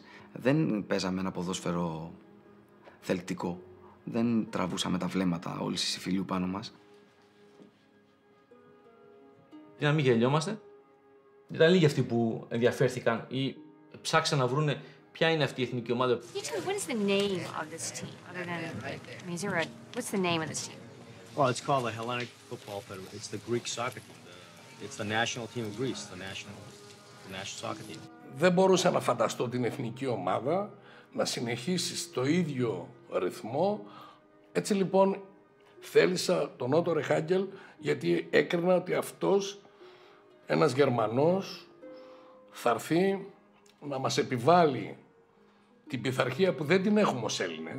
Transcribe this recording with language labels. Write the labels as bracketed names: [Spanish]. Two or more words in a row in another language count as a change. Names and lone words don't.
[Greek] Δεν παίζαμε ένα ποδόσφαιρο θελκτικό. Δεν τραβούσαμε τα βλέμματα όλοι στις συμφιλίου πάνω μας. Για να μην γελιόμαστε, ήταν λίγοι αυτοί που ενδιαφέρθηκαν ή ψάξαν να βρούνε ποια είναι αυτή η εθνική ομάδα. [English] What is the name of this team? Other than, I mean, is there what's the name of this team? Well, it's called the Hellenic Football Federation. It's the Greek soccer team. It's the national team of Greece, the national soccer team. [Greek] Δεν μπορούσα να φανταστώ την εθνική ομάδα να συνεχίσει στο ίδιο ρυθμό. Έτσι λοιπόν θέλησα τον Ότο Ρεχάγκελ γιατί έκρινα ότι αυτός, ένας Γερμανός, θα έρθει να μας επιβάλλει την πειθαρχία που δεν την έχουμε ως Έλληνες.